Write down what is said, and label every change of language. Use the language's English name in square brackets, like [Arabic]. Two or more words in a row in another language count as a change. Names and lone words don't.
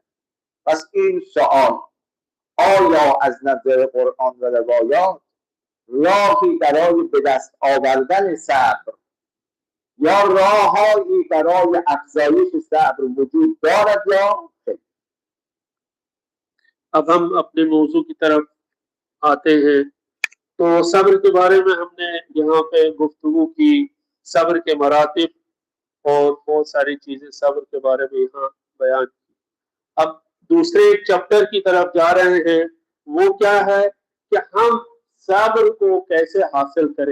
[Persian] پس این سوال آیا از نظر قرآن و روایات راهی برای به دست آوردن صبر یا راههایی برای افزایش صبر وجود دارد یا خیر؟ [Hindi] अब हम अपने मौजू की तरफ आते हैं। तो सब्र के बारे में हमने यहाँ पे गुफ्तगू की, सब्र के मरातिब और बहुत सारी चीजें सब्र के बारे में यहाँ बयान की। अब दूसरे एक चैप्टर की तरफ जा रहे हैं, वो क्या है कि हम सब्र को कैसे हासिल करें।